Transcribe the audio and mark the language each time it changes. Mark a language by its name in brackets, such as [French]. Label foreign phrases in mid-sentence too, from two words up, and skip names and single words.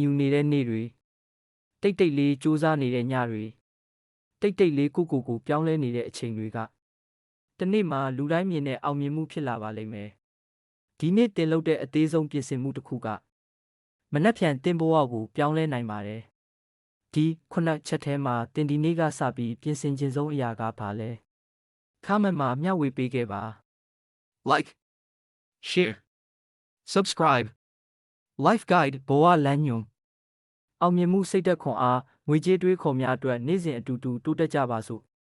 [Burmese] ယူနေတဲ့နေ့တွေတိတ်တိတ်လေးစူးစားနေတဲ့ညတွေတိတ်တိတ်လေးကိုပြောင်းလဲနေတဲ့အချိန်တွေကတနေ့မှာလူတိုင်းမြင်တဲ့အောင်မြင်မှုဖြစ်လာပါလိမ့်မယ်ဒီနေ့တင်လုပ်တဲ့အသေးဆုံးပြင်ဆင်မှုတစ်ခုကမနှက်ဖြန်တင်ဘဝကိုပြောင်းလဲနိုင်ပါတယ်။ဒီချက်ထဲမှာတင်ဒီနေ့ကစပြီးပြင်ဆင်ခြင်းဆုံးအရာကဘာလဲ။ခါမန့်မှာမျှဝေပေးခဲ့ပါ [English] Like, share, subscribe. [Burmese] Life Guide ဘဝလမ်းညွှန်အောင်မြင်မှုစိတ်သက်ခွန်အားငွေကြေးတွေးခေါ်များအတွက်နေ့စဉ်အတူတူတိုးတက်ကြပါစို့